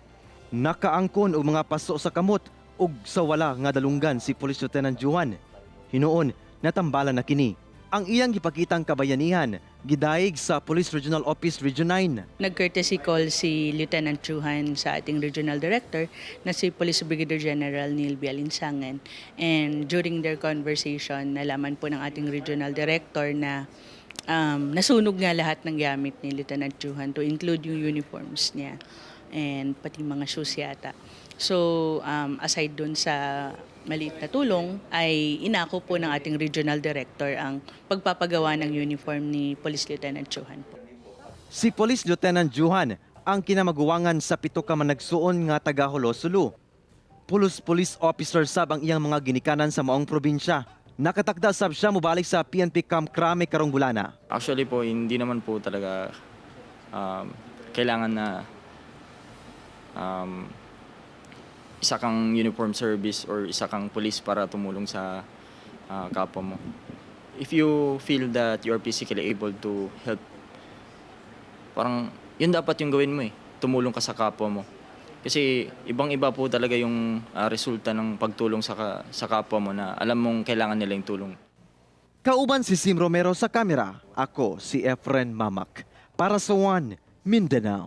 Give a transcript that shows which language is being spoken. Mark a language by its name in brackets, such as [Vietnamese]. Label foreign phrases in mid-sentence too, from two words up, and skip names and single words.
[Cebuano] Nakaangkon og mga paso sa kamot ug sa wala nga dalunggan si Police Lieutenant Juan. Hinuon, natambalan na kini. Ang iyang gipakitang kabayanihan, gidayeg sa Police Regional Office Region 9. [Filipino] Nag- [English] courtesy call [Filipino] si Lieutenant Juhan sa ating Regional Director na si Police Brigadier General Neil Bialinsangan. [English] And during their conversation, [Filipino] nalaman po ng ating Regional Director na nasunog nga lahat ng gamit ni Lieutenant Juhan [English] to include [Filipino] yung uniforms niya and pati mga shoes yata. So aside dun sa maliit na tulong ay inako po ng ating Regional Director ang pagpapagawa ng uniform ni Police Lieutenant Juhan po. [Cebuano] Si Police Lieutenant Juhan ang kinamaguwangan sa 7 ka managsuon nga taga Hulo-Sulu. Police officer sab ang iyang mga ginikanan sa maong probinsya. Nakatakda sab siya mobalik sa PNP Camp Crame karong bulana. [Filipino] Actually po, hindi naman po talaga kailangan na isa kang [English] uniform service [Filipino] or isa kang police para tumulong sa kapwa mo. [English] If you feel that you are physically able to help, [Filipino] parang yun dapat yung gawin mo tumulong ka sa kapwa mo. Kasi ibang-iba po talaga yung resulta ng pagtulong sa kapwa mo na alam mong kailangan nila yung tulong. [Cebuano] Kauban si Sim Romero sa kamera, ako si Efren Mamak para sa One Mindanao.